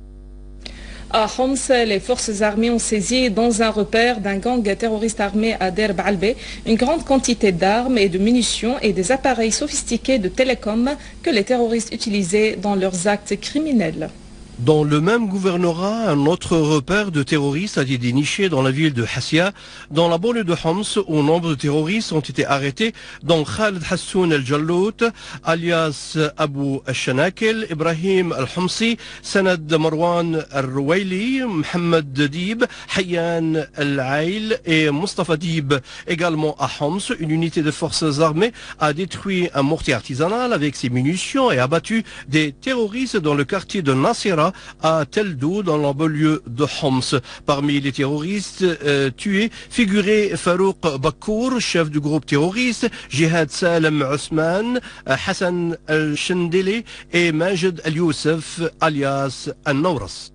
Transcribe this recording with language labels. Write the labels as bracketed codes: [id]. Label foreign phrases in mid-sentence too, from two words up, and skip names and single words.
[fr] À Homs, les forces armées ont saisi dans un repère d'un gang terroriste armé à Der Baalbé une grande quantité d'armes et de munitions et des appareils sophistiqués de télécom que les terroristes utilisaient dans leurs actes criminels. Dans le même gouvernorat, un autre repère de terroristes a été déniché dans la ville de Hassia, dans la banlieue de Homs, où nombre de terroristes ont été arrêtés, dont Khaled Hassoun El-Jallout, alias Abu Al-Shanakel, Ibrahim Al-Homsi, Sanad Marwan Al-Rouaili, Mohamed Dib, Hayyan Al-Ail et Mustafa Dib. Également à Homs, une unité de forces armées a détruit un mortier artisanal avec ses munitions et abattu des terroristes dans le quartier de Nasira, à Teldou, dans la banlieue de Homs. Parmi les terroristes tués figuraient Farouk Bakour, chef du groupe terroriste, Jihad Salem Ousmane, Hassan Al-Shendeli et Majid Al-Youssef, alias Al-Nawras.